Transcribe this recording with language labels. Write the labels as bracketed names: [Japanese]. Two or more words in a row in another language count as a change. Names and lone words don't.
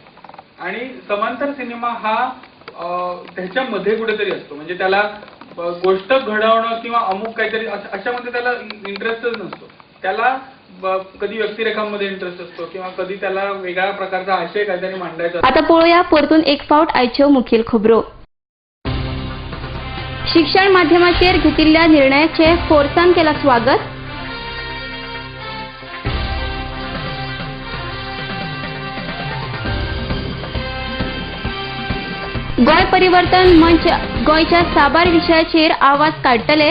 [Marathi] आणि समांतर सिनेमा हा त्याच्यामध्ये कुठेतरी असतो, म्हणजे त्याला गोष्ट घडवणं किंवा अमुक काहीतरी अशामध्ये त्याला इंटरेस्टच नसतो. त्याला कधी व्यक्तिरेखांमध्ये इंटरेस्ट असतो किंवा कधी त्याला वेगळ्या प्रकारचा आशय काहीतरी मांडायचा. [Konkani] आता पळूया परतून एक फावट आयच्यो मुखेल खबरो. शिक्षण माध्यमाचेर घेतिल्ल्या निर्णयाचे फोर्सान केला स्वागत. गोय परिवर्तन मंच गोयच्या साबार विशयाचेर आवाज काडटले.